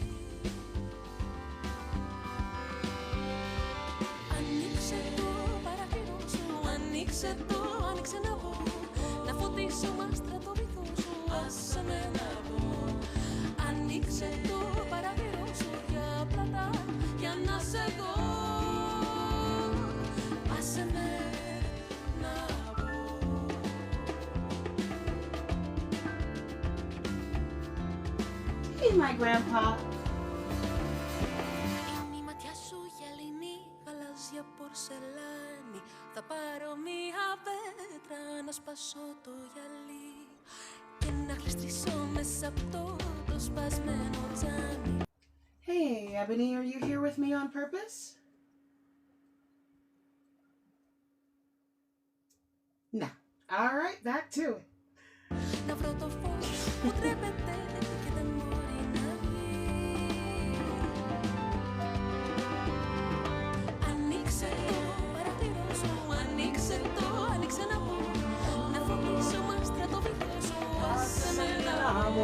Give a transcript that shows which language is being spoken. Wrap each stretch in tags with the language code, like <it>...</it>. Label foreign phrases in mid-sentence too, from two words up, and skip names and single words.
<el>Ανοίξε το παράθυρο σου, ανοίξε το, άνοιξε να μπω, να φωτίσω μάστρα το βυθό σου, άσε με να μπω. Ανοίξε το παράθυρο σου για πλάτα, για να σε δω, άσε με να μπω.</el> <en>Hey, my grandpa.</en> <el>Είναι η ματιά σου γυαλινή, γαλάζια πορσελάνη, θα πάρω μία πέτρα να σπάσω το γυαλί και να γλιστρήσω μέσα από το σπασμένο τζάμι.</el> <en>Hey, Ebony, are you here with me on purpose? No. All right, back to it.</en> <el>Να βρω το φως που τρέπεται και δεν μπορεί να βγει. Ανοίξε το παράθυρο σου, ανοίξε το, άνοιξε να μπω, να φωτίσω μάστρα το βυθό σου, άσε με να μπω.</el>